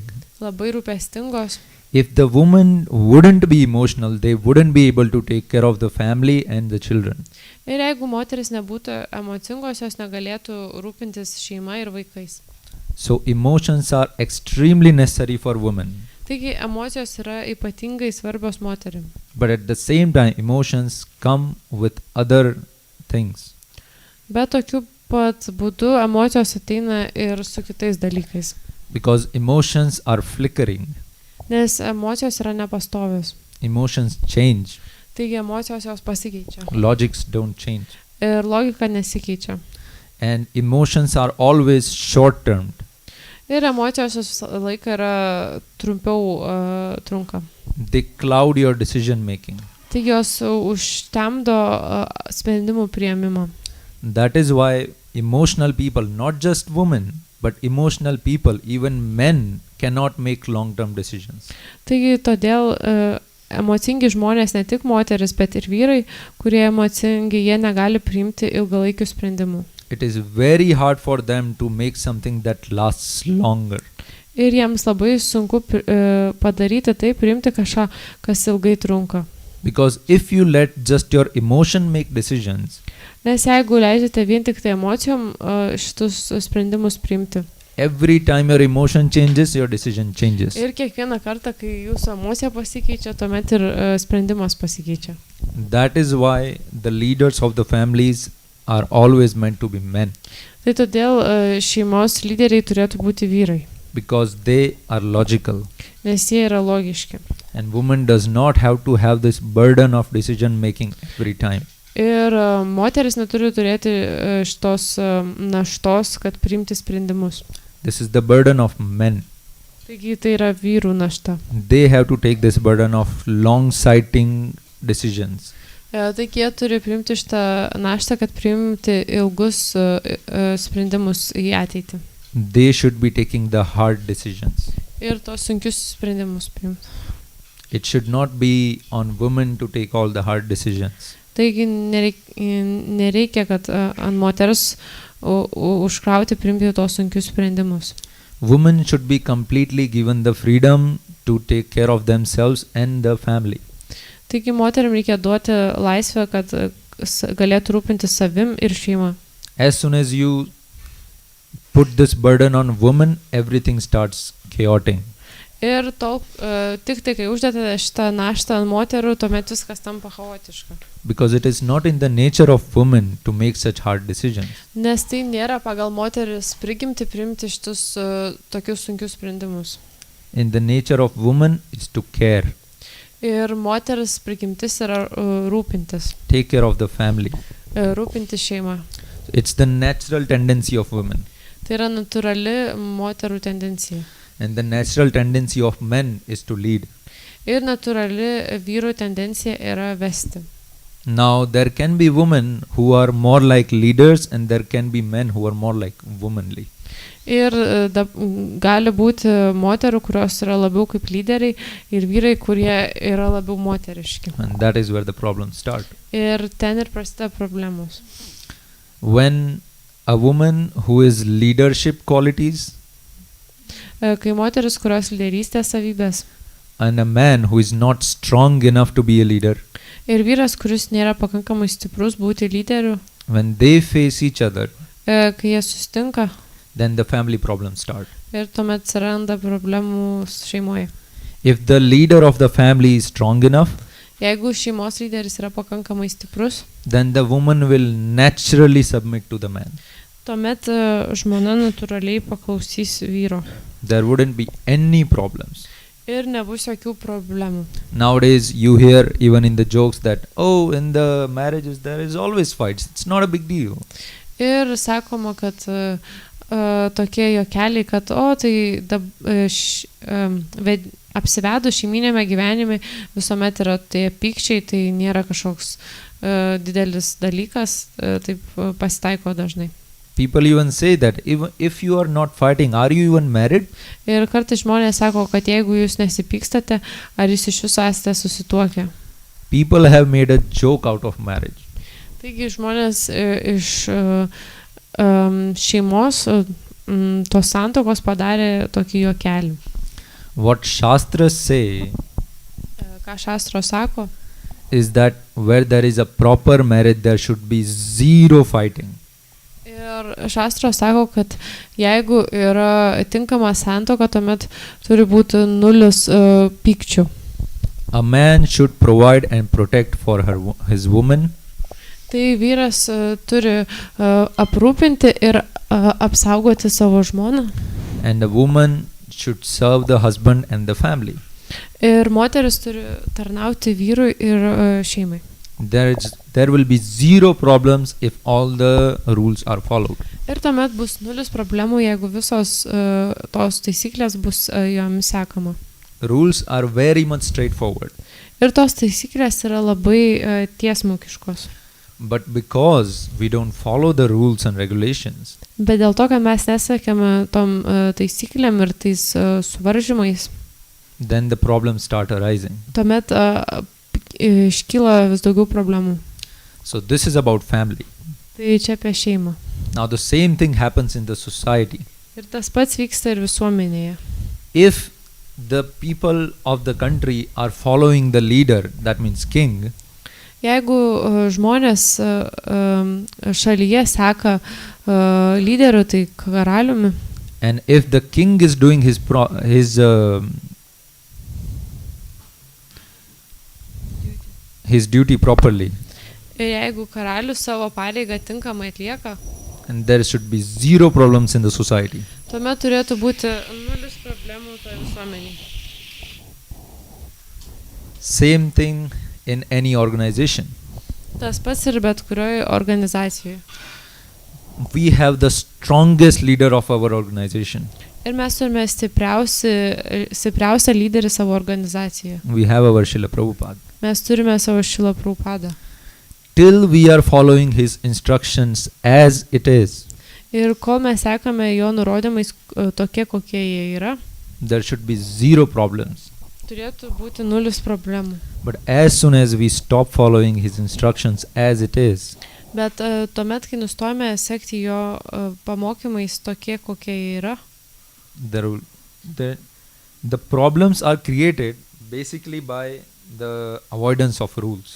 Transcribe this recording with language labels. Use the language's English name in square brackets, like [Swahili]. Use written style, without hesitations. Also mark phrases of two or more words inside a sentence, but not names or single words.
[Lithuanian] Labai rūpestingos. [English] If the woman wouldn't be emotional, they wouldn't be able to take care of the family and the children. [Lithuanian] Ir jeigu moteris nebūtų emocingos, jos negalėtų rūpintis šeima ir vaikais. [English] So emotions are extremely necessary for women. [Lithuanian] Taigi emocijos yra ypatingai svarbios moterim. [English] But at the same time, emotions come with other things. [Lithuanian] Bet tokiu pat būdu emocijos ateina ir su kitais dalykais. [English] Because emotions are flickering. [Lithuanian] Nes emocijos yra nepastovios. [English] Emotions change. [Lithuanian] Taigi emocijos jos pasikeičia. [English] Logics don't change. [Lithuanian] Ir logika nesikeičia. [English] And emotions are always short-termed. [Lithuanian] Ir emocijos visą laiką yra trumpiau trunka. [English] They cloud your decision making. [Lithuanian] Taigi jos užtemdo sprendimų priėmimą. [English] That is why emotional people, not just women, but emotional people, even men, cannot make long-term decisions. [Lithuanian] Taigi todėl emocingi žmonės, ne tik moteris, bet ir vyrai, kurie emocingi, jie negali priimti ilgalaikių sprendimų. [English] It is very hard for them to make something that lasts longer. [Lithuanian] Ir jiems labai sunku padaryti tai, priimti kažką, kas ilgai trunka. [English] Because if you let just your emotion make decisions, [Lithuanian] Nes jeigu leidžiate vien tik tai emocijom šitus sprendimus priimti. [English] Every time your emotion changes, your decision changes. [Lithuanian] Ir kiekvieną kartą, kai jūsų emocija pasikeičia, tuomet ir sprendimas pasikeičia. [English] That is why the leaders of the families are always meant to be men. [Lithuanian] Tai todėl šeimos lyderiai turėtų būti vyrai. [English] Because they are logical. [Lithuanian] Nes jie yra logiški. [English] And woman does not have to have this burden of decision making every time. [Lithuanian] Ir moteris neturi turėti šitos naštos, kad priimti sprendimus. [English] This is the burden of men. [Lithuanian] Taigi tai yra vyrų našta. [English] They have to take this burden of long-sighting decisions. [Lithuanian] Taigi jie turi priimti šitą naštą, kad priimti ilgus sprendimus į ateitį. [English] They should be taking the hard decisions. [Lithuanian] Ir tos sunkius sprendimus priimti. [English] It should not be on women to take all the hard decisions. [Lithuanian] Taigi nereikia, kad ant moters užkrauti priimti tos sunkius sprendimus. [English] Women should be completely given the freedom to take care of themselves and the family. [Lithuanian] Taigi moteriam reikia duoti laisvę, kad galėtų rūpinti savim ir šeima. [English] As soon as you put this burden on women, everything starts chaotic. [Lithuanian] Ir tik tai, kai uždėte šitą naštą ant moterų, tuomet viskas tampa chaotiška. [English] Because it is not in the nature of women to make such hard decisions. [Lithuanian] Nes tai nėra pagal moteris prigimti priimti šitus tokius sunkius sprendimus. [English] In the nature of woman is to care. [Lithuanian] Ir moteris prigimtis yra rūpintis. [English] Take care of the family. [Lithuanian] Rūpinti šeimą. [English] It's the natural tendency of women. [Lithuanian] Tai yra natūrali moterų tendencija. [English] And the natural tendency of men is to lead. [Lithuanian] Ir natūrali vyrų tendencija yra vesti. [English] Now there can be women who are more like leaders and there can be men who are more like womanly. [Lithuanian] Ir gali būti moterų, kurios yra labiau kaip lyderiai ir vyrai, kurie yra labiau moteriški. [English] And that is where the problems start. [Lithuanian] Ir ten ir prasideda problemos. [English] When a woman who is leadership qualities [Lithuanian] Kai moteris, kurios lyderystės savybės. [English] And a man who is not strong enough to be a leader. [Lithuanian] Ir vyras, kuris nėra pakankamai stiprus būti lyderiu. [English] When they face each other. [Lithuanian] Kai jie susitinka. [English] Then the family problems start. [Lithuanian] Ir tuomet atsiranda problemų šeimoje. [English] If the leader of the family is strong enough. [Lithuanian] Jeigu šeimos lyderis yra pakankamai stiprus. [English] Then the woman will naturally submit to the man. [Lithuanian] Tuomet žmona natūraliai paklausys vyro. [English] There wouldn't be any problems. [Lithuanian] Ir nebus jokių problemų. [English] Nowadays you hear even in the jokes that in the marriages there is always fights. It's not a big deal. [Lithuanian] Ir sakoma, kad tokie juokeliai, kad apsivedus šeiminėme gyvenime visuomet yra tie pykčiai, tai nėra kažkoks didelis dalykas, taip pasitaiko dažnai. [English] People even say that if you are not fighting, are you even married? [Lithuanian] Ir kartais žmonės sako, kad jeigu jūs nesipykstate, ar jūs iš viso esate susituokę. [English] People have made a joke out of marriage. [Lithuanian] Taigi žmonės iš šeimos tos santuokos padarė tokį juokelį. [English] What Shastras say [Lithuanian] ką šastros sako, [English] is that where there is a proper marriage, there should be zero fighting. [Lithuanian] Ir šastros sako, kad jeigu yra tinkama santuoka, tuomet turi būti nulis pykčių. [English] A man should provide and protect for his woman. [Lithuanian] Tai vyras turi aprūpinti ir apsaugoti savo žmoną. [English] And the woman should serve the husband and the family. [Lithuanian] Ir moteris turi tarnauti vyrui ir šeimai. [English] There will be zero problems if all the rules are followed. [Lithuanian] Ir tuomet bus nulis problemų, jeigu visos tos taisyklės bus jomis sekama. [English] Rules are very much straightforward. [Lithuanian] Ir tos taisyklės yra labai tiesmukiškos. [English] But because we don't follow the rules and regulations, [Lithuanian] bet dėl to, kad mes nesekame tom taisyklėm ir tais suvaržymais, [English] then the problems start arising. [Lithuanian] Tuomet iškyla vis daugiau problemų. [English] So this is about family. [Lithuanian] Tai čia apie šeimą. [English] Now the same thing happens in the society. [Lithuanian] Ir tas pats vyksta ir visuomenėje. [English] If the people of the country are following the leader, that means king, [Lithuanian] jeigu žmonės šalyje seka lyderiu, tai karaliumi, [English] and if the king is doing his duty properly, [Lithuanian] ir jeigu karalius savo pareigą tinkamai atlieka, [English] and there should be zero problems in the society. [Lithuanian] Tuomet turėtų būti nulis problemų toje visuomenėje. [English] Same thing in any organization. [Lithuanian] Tas pats ir bet kurioje organizacijoje. [English] We have the strongest leader of our organization. [Lithuanian] Ir mes turime stipriausią lyderį savo organizacijoje. [English] We have our Srila Prabhupada. [Lithuanian] Mes turime savo Šrila Prabhupadą. [English] Till we are following his instructions as it is, [Lithuanian] Ir kol mes sekame jo nurodymais tokie, kokie jie yra, [English] there should be zero problems. [Lithuanian] turėtų būti nulis problemų. [English] But as soon as we stop following his instructions as it is, [Lithuanian] Bet tuomet, kai nustojame sekti jo pamokymais tokie, kokie jie yra, [English] the problems are created basically by the avoidance of rules.